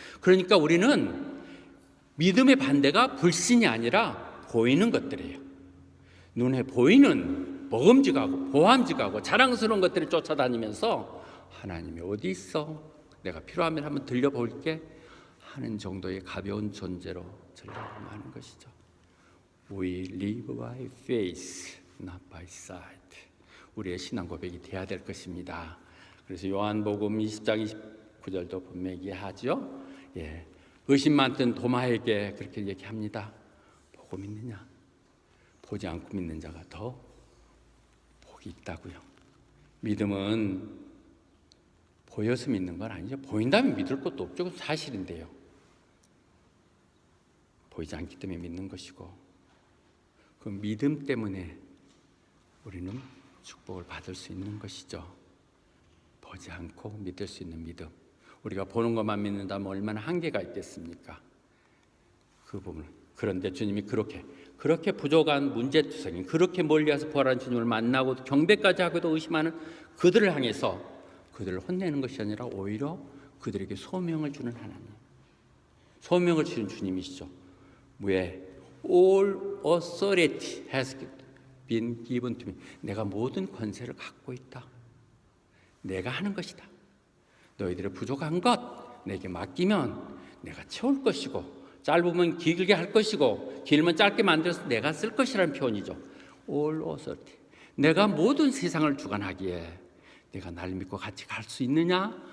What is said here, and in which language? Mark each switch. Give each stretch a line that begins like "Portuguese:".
Korean: 그러니까 우리는 믿음의 반대가 불신이 아니라 보이는 것들이에요. 눈에 보이는 먹음직하고 보암직하고 자랑스러운 것들을 쫓아다니면서 하나님이 어디 있어? 내가 필요하면 한번 들려볼게 하는 정도의 가벼운 존재로 전락하는 것이죠.
English: We live by faith, not by sight.
Korean: 우리의 신앙 고백이 돼야 될 것입니다. 그래서 요한복음 20장 29절도 분명히 하죠. 의심 많던 도마에게 그렇게 얘기합니다. 보고 믿느냐? 보지 않고 믿는 자가 더 복이 있다고요. 믿음은 보여서 믿는 건 아니죠. 보인다면 믿을 것도 없죠. 그건 사실인데요. 보이지 않기 때문에 믿는 것이고 그 믿음 때문에 우리는 축복을 받을 수 있는 것이죠. 보지 않고 믿을 수 있는 믿음. 우리가 보는 것만 믿는다면 얼마나 한계가 있겠습니까? 그 부분. 그런데 주님이 그렇게 부족한 문제투성이 그렇게 멀리 와서 부활한 주님을 만나고 경배까지 하고도 의심하는 그들을 향해서 그들을 혼내는 것이 아니라 오히려 그들에게 소명을 주는 하나님, 소명을 주는 주님이시죠. 왜?
English: All authority has been given to me.
Korean: 내가 모든 권세를 갖고 있다. 내가 하는 것이다. 너희들의 부족한 것 내게 맡기면 내가 채울 것이고 짧으면 길게 할 것이고 길면 짧게 만들어서 내가 쓸 것이라는 표현이죠.
English: All authority.
Korean: 내가 모든 세상을 주관하기에 내가 날 믿고 같이 갈 수 있느냐?